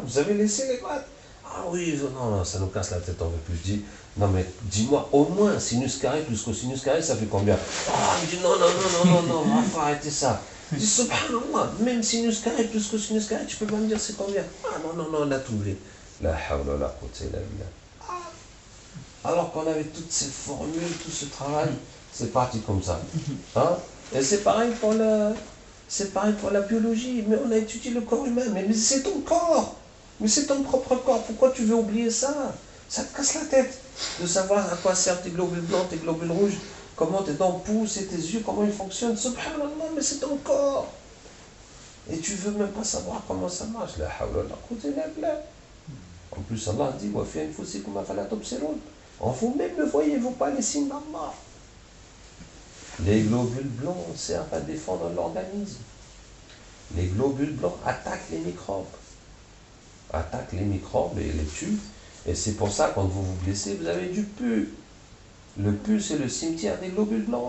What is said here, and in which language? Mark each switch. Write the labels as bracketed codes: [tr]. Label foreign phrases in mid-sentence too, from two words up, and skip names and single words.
[fr] Vous avez laissé les maths? Ah oui, non, ça nous casse la tête, on ne veut plus. Je dis, non mais dis-moi, au moins, sinus carré plus cosinus carré, ça fait combien? Il dit, non, faut arrêter ça. Je dis, subhanallah, même sinus carré plus cosinus carré, tu peux pas me dire c'est combien? Non, on a tout oublié. [ar] لا حول ولا قوة إلا بالله. [fr] Alors qu'on avait toutes ces formules, tout ce travail, c'est parti comme ça. Hein? Et c'est pareil pour la biologie, mais on a étudié le corps humain, mais c'est ton corps. Mais c'est ton propre corps, pourquoi tu veux oublier ça? Ça te casse la tête de savoir à quoi servent tes globules blancs, tes globules rouges, comment tes dents poussent et tes yeux, comment ils fonctionnent. Subhanallah, mais c'est ton corps. Et tu veux même pas savoir comment ça marche. [ar] لا حول ولا قوة إلا بالله. [fr] En plus, Allah dit, [ar] وفي أنفسكم أفلا تبصرون. [fr] En vous-même ne voyez-vous pas les signes d'Allah? Les globules blancs servent à défendre l'organisme. Les globules blancs attaquent les microbes. Attaquent les microbes et les tuent. Et c'est pour ça, quand vous vous blessez, vous avez du pus. Le pus, c'est le cimetière des globules blancs.